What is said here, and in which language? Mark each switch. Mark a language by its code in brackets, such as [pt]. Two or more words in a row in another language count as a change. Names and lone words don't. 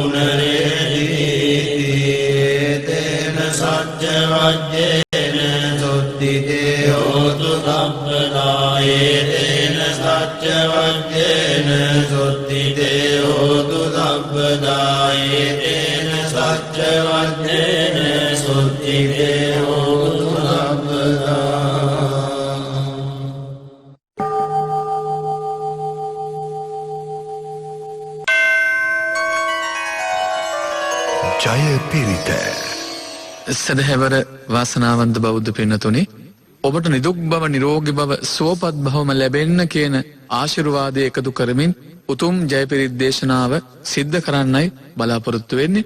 [pi] පුනරේති තේන සච්ච වජ්ජේන සොත්තිතේ හෝතු සම්පදායේ තේන සච්ච වජ්ජේන සොත්තිතේ හෝතු සම්පදායේ තේන සච්ච වජ්ජේන සොත්තිතේ හෝතු සම්පදා [si] ජය පිරිත සදහැවර වාසනාවන්ත බෞද්ධ පින්නතුනි ඔබට නිදුක් බව නිරෝගී බව සුවපත් භවම ලැබෙන්න කියන ආශිර්වාදය එකතු කරමින් උතුම් ජය පිරිත් දේශනාව සිද්ධ කරන්නයි බලාපොරොත්තු වෙන්නේ.